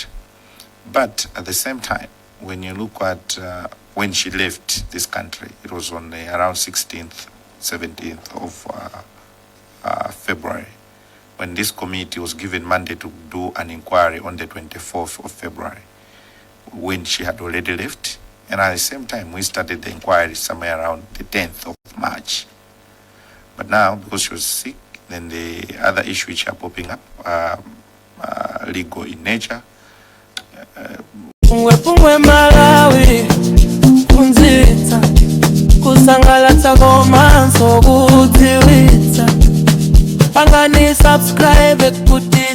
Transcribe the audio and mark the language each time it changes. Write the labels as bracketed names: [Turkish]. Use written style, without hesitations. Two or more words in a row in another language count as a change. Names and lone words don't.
[English] But at the same time, when you look at when she left this country, it was on around 16th, 17th of February, when this committee was given mandate to do an inquiry on the 24th of February, when she had already left. And at the same time, we started the inquiry somewhere around the 10th of March. But now, because she was sick, then the other issues which are popping up are legal in nature. [Nyanja] MPUNGWE-PUNGWE Malawi kunzita kusangalatsa komanso kutiwitsa pangani subscribe kuti